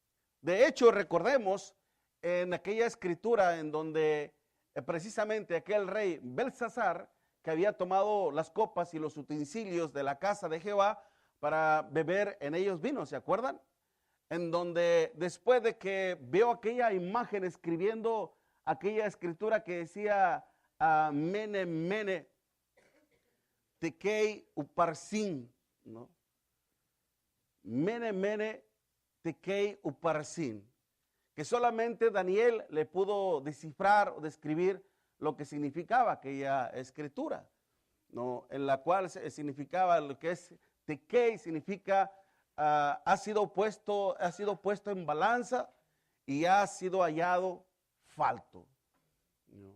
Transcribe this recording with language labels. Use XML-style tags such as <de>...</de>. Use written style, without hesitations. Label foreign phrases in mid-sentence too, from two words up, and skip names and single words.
<es>De hecho, recordemos en aquella escritura en donde precisamente aquel rey Belsasar, que había tomado las copas y los utensilios de la casa de Jehová para beber en ellos vino, ¿se acuerdan? En donde después de que veo aquella imagen escribiendo aquella escritura que decía</es> <arc>מנא מנא תקל ופרסין,</arc> <es>¿no?</es> <arc>מנא מנא תקל ופרסין,</arc> <es>que solamente Daniel le pudo descifrar o describir lo que significaba aquella escritura, ¿no? En la cual significaba lo que es tekei, significa ha sido puesto en balanza y ha sido hallado falto, ¿no?</es>